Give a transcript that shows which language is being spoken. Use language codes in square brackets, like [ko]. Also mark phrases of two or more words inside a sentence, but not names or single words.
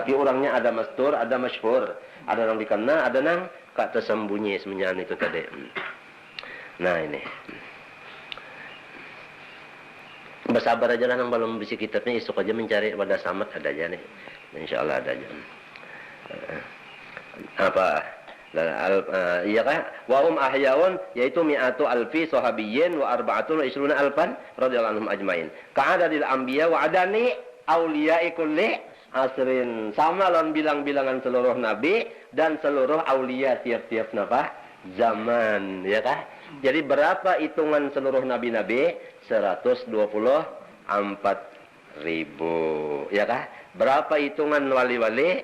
[bjn] Tapi orangnya ada mastur, ada masyhur, ada nang dikena, ada nang kak tersembunyi semenjana itu tadi. Nah, ini. Bersabar aja lah nang belum bisi kitabnya, esok aja mencari pada samat ada aja nih. Insyaallah ada aja. Apa? [id] Iya kan? [ar] وهم أحياء yaitu مائة ألف صحابي وأربعة وعشرون ألفا رضي الله عنهم أجمعين. كعدد الأنبياء وعدد أولياء كل عصر. [bjn] Sama lawan bilang-bilangan seluruh nabi dan seluruh aulia tiap-tiap napa? [id] Zaman, ya kan? Jadi berapa hitungan seluruh nabi-nabi? 124.000, ya kan? Berapa hitungan wali-wali?